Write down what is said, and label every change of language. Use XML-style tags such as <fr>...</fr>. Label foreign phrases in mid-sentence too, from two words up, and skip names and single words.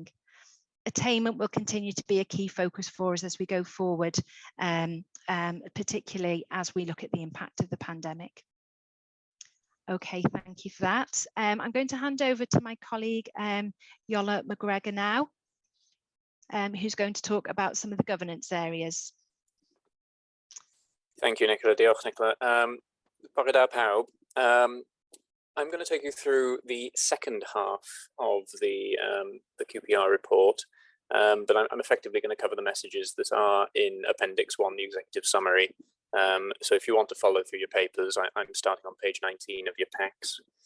<en>Attainment will continue to be a key focus for us as we go forward, particularly as we look at the impact of the pandemic. Okay, thank you for that. I'm going to hand over to my colleague, Yola McGregor now, who's going to talk about some of the governance areas. Thank you,</en> <cy>Nicola. Diolch, Nicola. Bore pawb.</cy> <en>I'm going to take you through the second half of the QPR report, but I'm effectively going to cover the messages that are in Appendix 1, the executive summary. So if you want to follow through your papers, I'm starting on page 19 of your packs.</en>